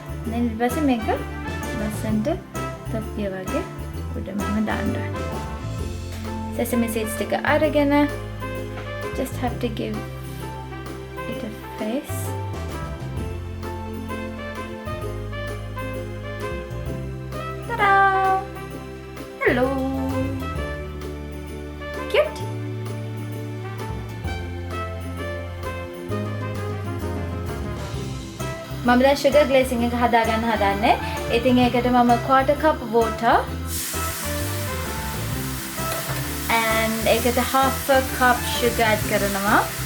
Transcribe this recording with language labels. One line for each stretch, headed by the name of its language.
English: and then
Sinhala: ඊට පස්සේ මේක ලස්සනට තප්පිය වගේ උඩ මෙහෙම දාන්න ඕනේ. sesame seeds ටික අරගෙන
English: just have to give it a face. Ta-da! Hello! Cute!
Sinhala: මම දැන් sugar glazing එක හදාගන්න හදන්නේ. ඉතින් ඒකට මම
English: quarter cup water and
Sinhala: ඒකට
English: half a cup sugar
Sinhala: add කරනවා.